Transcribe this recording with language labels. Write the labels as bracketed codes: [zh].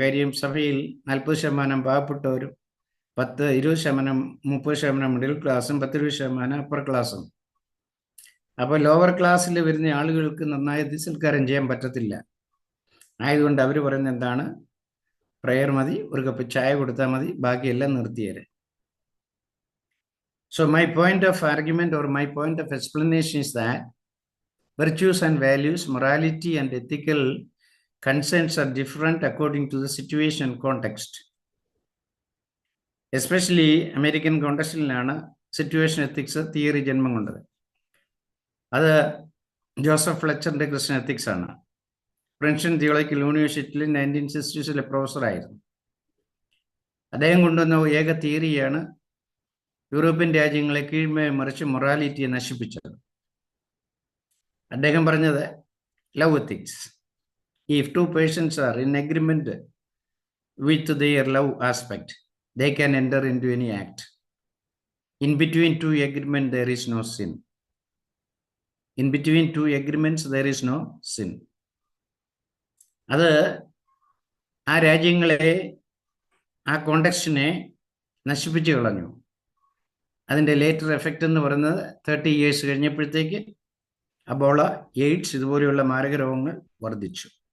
[ml] കാര്യം സഭയിൽ 40% പാവപ്പെട്ടവരും 20%, 30% മിഡിൽ ക്ലാസ്സും 10-20% അപ്പർ ക്ലാസ്സും. അപ്പോൾ ലോവർ ക്ലാസ്സിൽ വരുന്ന ആളുകൾക്ക് നന്നായി ദിസൽക്കാരം ചെയ്യാൻ പറ്റത്തില്ല. ആയതുകൊണ്ട് അവർ പറയുന്നത് എന്താണ്, പ്രെയർ മതി, ഒരു കപ്പ് ചായ കൊടുത്താൽ മതി, ബാക്കിയെല്ലാം നിർത്തിയേരെ. [en] So my point of argument or my point of explanation is that virtues and values, morality and ethical concerns are different according to the situation and context. [ml] Especially American കോണ്ടെക്സ്റ്റിലാണ് situation ethics theory ജന്മം കൊണ്ടത്. അത് Joseph ഫ്ലെച്ചറിൻ്റെ Christian ethics ആണ്. Princeton theological യൂണിവേഴ്സിറ്റിയിൽ 1960s പ്രൊഫസറായിരുന്നു. അദ്ദേഹം കൊണ്ടുവന്ന ഏക തിയറിയാണ് European രാജ്യങ്ങളെ കീഴ്മേ മറിച്ച് മൊറാലിറ്റിയെ നശിപ്പിച്ചത്. അദ്ദേഹം പറഞ്ഞത്, [en] Love ethics. If two persons are in agreement with their love aspect, they can enter into any act. In between two agreements, there is no sin. In between two agreements, there is no sin. [ml] അത് ആ രാജ്യങ്ങളെ, ആ കോണ്ടെക്സ്റ്റിനെ നശിപ്പിച്ചു കളഞ്ഞു. അതിൻ്റെ later effect എന്ന് പറയുന്നത് 30 years കഴിഞ്ഞപ്പോഴത്തേക്ക് അബോള, എയ്ഡ്സ് ഇതുപോലെയുള്ള മാരക രോഗങ്ങൾ വർദ്ധിച്ചു.